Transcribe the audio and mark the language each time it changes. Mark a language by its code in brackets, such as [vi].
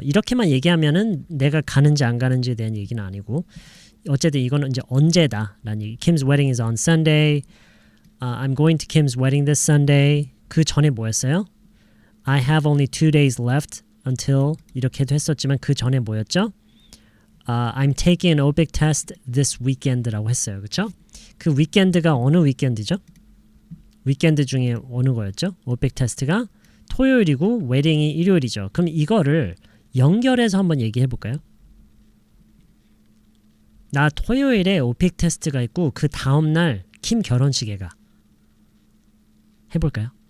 [ko] 이렇게만 얘기하면은 내가 가는지 안 가는지에 대한 얘기는 아니고 어쨌든 이거는 이제 언제다라는 얘기. [en] Kim's wedding is on Sunday. I'm going to Kim's wedding this Sunday. [ko] 그 전에 뭐였어요? [en] I have only 2 days left until [ko] 이렇게도 했었지만 그 전에 뭐였죠? [en] I'm taking an OPIC test this weekend [ko] 라고 했어요. 그렇죠? 그 weekend가 어느 weekend이죠? weekend 중에 어느 거였죠? OPIC 테스트가 토요일이고 웨딩이 일요일이죠. 그럼 이거를 연결해서 한번 얘기해 볼까요? 나 토요일에 OPIC 테스트가 있고 그 다음 날 킴 결혼식에 가. 해볼까요?